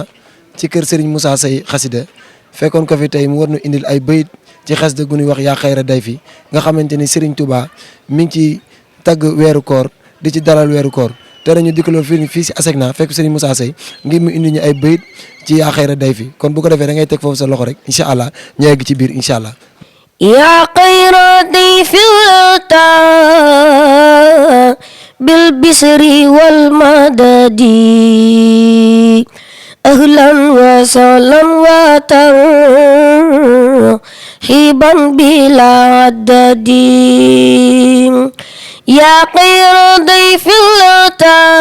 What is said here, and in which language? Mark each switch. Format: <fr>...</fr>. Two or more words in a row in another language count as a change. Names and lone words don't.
<wo>ci kër Serigne Moussa Seye xasida fekkoon ko fi tey mu war nu indil ay bayit ci xasida gu ñuy wax yaa xayra dayfi nga xamante ni Serigne Touba mi ngi ci tagg weeru koor di ci dalal weeru koor tey nag ñu dikkaloon fii si ASECNA fekk Serigne Moussa Seye ngir mu indi ñu ay bayit ci yaa xayra dayfi kon bu ko defee da ngay teg foofu sa loxo rek</wo> <ar>إن شاء الله</ar> <wo>ñu yegg ci biir</wo> <ar>إن شاء الله. يا خير ضيف أتى بالبشر والمدد أهلا وسهلا وترحيبا بلا عدد يا خير ضيف الأتى</ar>